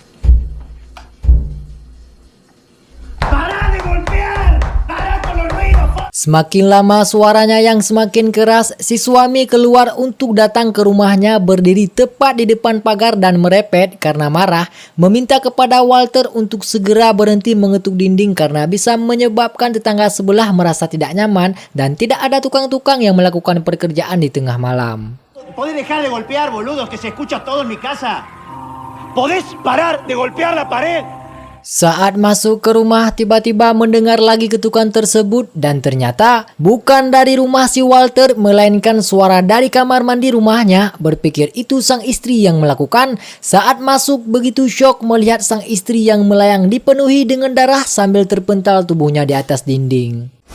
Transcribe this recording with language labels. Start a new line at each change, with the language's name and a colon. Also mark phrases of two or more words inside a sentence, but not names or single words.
Indonesian: Semakin lama suaranya yang semakin keras, si suami keluar untuk datang ke rumahnya, berdiri tepat di depan pagar dan merepet karena marah, meminta kepada Walter untuk segera berhenti mengetuk dinding karena bisa menyebabkan tetangga sebelah merasa tidak nyaman dan tidak ada tukang-tukang yang melakukan pekerjaan di tengah malam.
Spanish: ¿Podés dejar de golpear, boludos, que se escucha todo en mi casa? ¿Podés parar de golpear la pared?
Indonesian: Saat masuk ke rumah, tiba-tiba mendengar lagi ketukan tersebut dan ternyata bukan dari rumah si Walter, melainkan suara dari kamar mandi rumahnya. Berpikir itu sang istri yang melakukan. Saat masuk, begitu syok melihat sang istri yang melayang dipenuhi dengan darah sambil terpental tubuhnya di atas dinding.